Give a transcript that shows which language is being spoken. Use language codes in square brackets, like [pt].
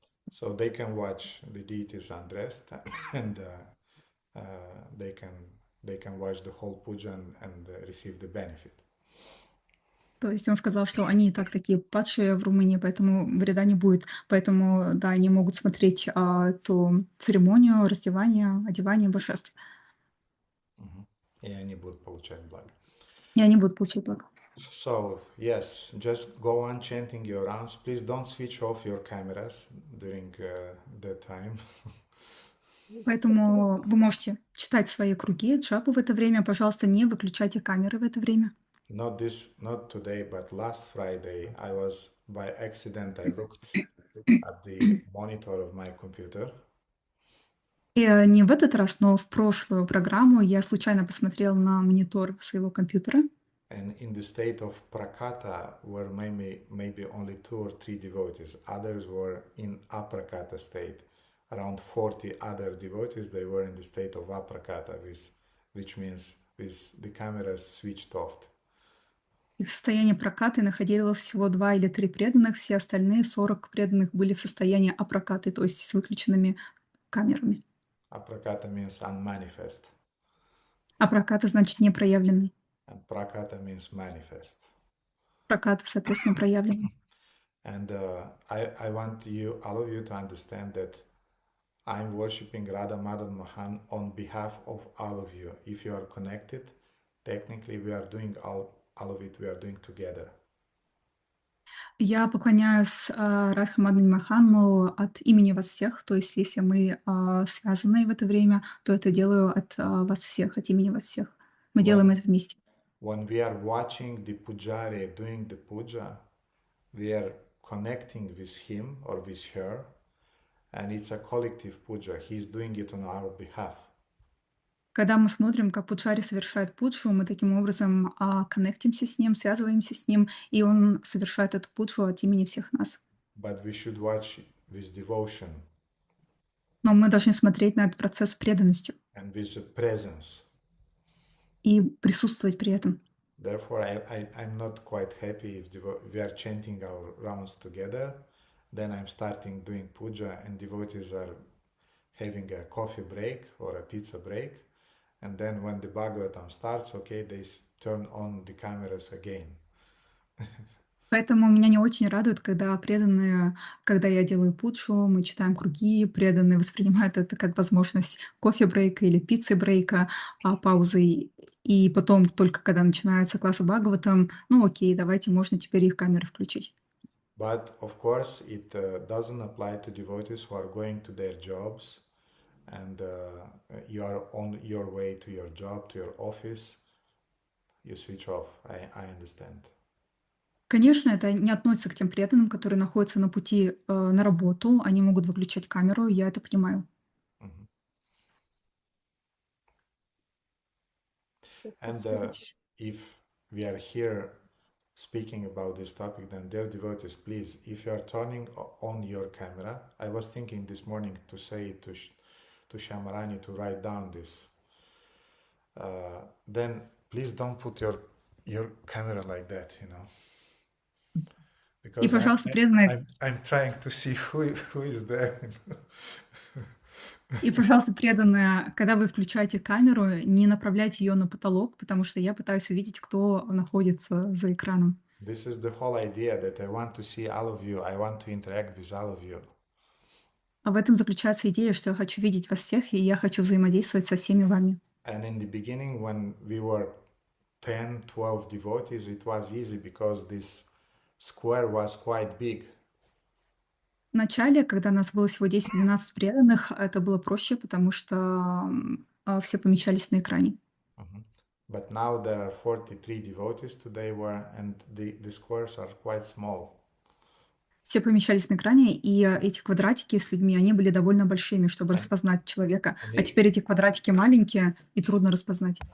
[en] So they can watch the deities undressed, and they can watch the whole puja and receive the benefit. [ru] То есть он сказал, что они и так такие падшие в Румынии, поэтому вреда не будет. Поэтому, да, они могут смотреть эту церемонию раздевания, одевания божеств. И они будут получать благо. И они будут получать благо. [en] So, yes, just go on chanting your rounds. Please don't switch off your cameras during that time. [ru] Поэтому вы можете читать свои круги, джапу в это время. Пожалуйста, не выключайте камеры в это время. [en] Not today, but last Friday, I was by accident, I looked at the monitor of my computer. [ru] И не в этот раз, но в прошлую программу я случайно посмотрел на монитор своего компьютера. [en] And in the state of prakata were maybe only 2 or 3 devotees. Others were in aprakata state. Around 40 other devotees, they were in the state of aprakata, which means with the cameras switched off. [ru] И в состоянии прокаты находилось всего 2 или 3 преданных, все остальные 40 преданных были в состоянии апракаты, то есть с выключенными камерами. [en] Aprakata means unmanifest. [ru] Апраката значит непроявленный. [en] And prakata means manifest. [ru] Проката, соответственно, проявленный. [en] And I want all of you to understand that I'm worshiping Radha Madan Mohan on behalf of all of you. If you are connected, technically we are doing all of it, we are doing together. [ru] Я поклоняюсь Радха Мадани Махану от имени вас всех, то есть если мы связаны в это время, то это делаю от вас всех, от имени вас всех. Мы делаем это вместе. [en] When we are watching the pujari doing the puja, we are connecting with him or with her, and it's a collective puja. He is doing it on our behalf. [ru] Когда мы смотрим, как пуджари совершает пуджу, мы таким образом коннектимся с ним, связываемся с ним, и он совершает эту пуджу от имени всех нас. [en] But we should watch with devotion [ru] Но мы должны смотреть на этот процесс с преданностью [en] and with presence. [ru] и присутствовать при этом. [en] Therefore, I'm not quite happy if we are chanting our rounds together. Then I'm starting doing puja and devotees are having a coffee break or a pizza break. And then when the Bhagavatam starts, okay, they turn on the cameras again. [ru] Поэтому меня не очень радует, когда преданные, когда я делаю пуджу, мы читаем круги, преданные воспринимают это как возможность кофе-брейка или пиццы-брейка, паузы. И потом, только когда начинается класс Бхагаватам, ну окей, давайте, можно теперь их камеры включить. [en] But of course, it doesn't apply to devotees who are going to their jobs and you are on your way to your job, to your office. You switch off. I understand. [ru] Конечно, это не относится к тем преданным, которые находятся на пути на работу. Они могут выключать камеру, я это понимаю. [en] And if we are here speaking about this topic, then dear devotees, please, if you are turning on your camera, I was thinking this morning to say to Shamarani to write down this. Then please don't put your camera like that, you know. Because I'm trying to see who is there. [ru] И, пожалуйста, преданные, когда вы включаете камеру, не направляйте ее на потолок, потому что я пытаюсь увидеть, кто находится за экраном. [en] This is the whole idea that I want to see all of you. I want to interact with all of you. [ru] А в этом заключается идея, что я хочу видеть вас всех, и я хочу взаимодействовать со всеми вами. [en] And in the beginning, when we were 10, 12 devotees, it was easy because this square was quite big. [ru] В начале, когда нас было всего 10-12 преданных, это было проще, потому что все помещались на экране. [en] But now there are 43 devotees today, and the squares are quite small. [ru] Все помещались на экране, и эти квадратики с людьми, они были довольно большими, чтобы распознать человека. А теперь эти квадратики маленькие, и трудно распознать.